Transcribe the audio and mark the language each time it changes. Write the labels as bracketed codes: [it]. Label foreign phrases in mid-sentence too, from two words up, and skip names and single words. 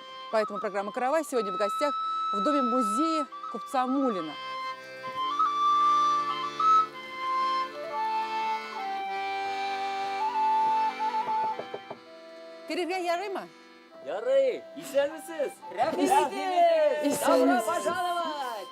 [ru] Поэтому программа «Каравай» сегодня в гостях в доме-музее купца Мулина. Перебей ярыма? [tt] Ярый, исәнмесез? Рәхмәт. [ru] Добро [tt] Исәнмесез. [ru] пожаловать!